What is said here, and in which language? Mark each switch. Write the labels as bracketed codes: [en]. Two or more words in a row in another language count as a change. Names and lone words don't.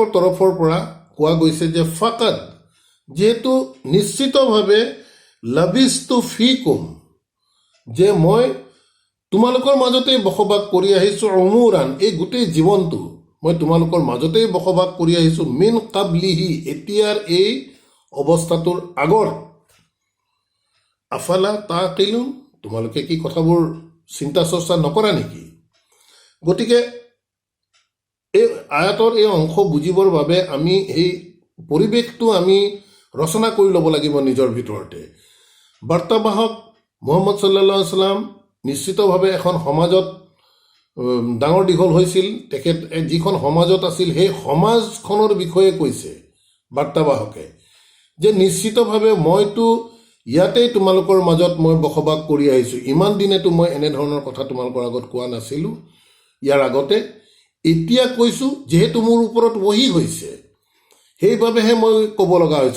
[as] তৰফৰ পৰা কোৱা গৈছে যে ফাকাদ, যিহেতু নিশ্চিতভাৱে, [ar] لبثت فيكم, [as] যে মই তোমালোকৰ মাজতেই বসবাস কৰি আহিছোঁ, উমুৰান, এই গোটেই জীৱনটো মই তোমালোকৰ মাজতেই বসবাস কৰি আহিছোঁ, [ar] من قبله, [as] এতিয়াৰ এই অৱস্থাটোৰ আগত, [ar] أفلا تعقلون, [as] তোমালোকে কি কথাবোৰ চিন্তা চৰ্চা নকৰা নেকি? গতিকে এই আয়াতৰ এই অংশ বুজিবৰ বাবে আমি এই পৰিৱেশটো আমি ৰচনা কৰি ল'ব লাগিব নিজৰ ভিতৰতে। বাৰ্তাবাহক মুহাম্মদ [ar] صلى الله عليه وسلم [as] নিশ্চিতভাৱে এখন সমাজত ডাঙৰ দীঘল হৈছিল। তেখেত যিখন সমাজত আছিল সেই সমাজখনৰ বিষয়ে কৈছে বাৰ্তাবাহকে যে নিশ্চিতভাৱে মইতো ইয়াতেই তোমালোকৰ মাজত মই বসবাস কৰি আহিছোঁ, ইমান দিনেতো মই এনেধৰণৰ কথা তোমালোকৰ আগত কোৱা নাছিলোঁ ইয়াৰ আগতে, এতিয়া কৈছোঁ যিহেতু মোৰ ওপৰত ৱহী হৈছে সেইবাবেহে মই ক'ব লগা হৈছে।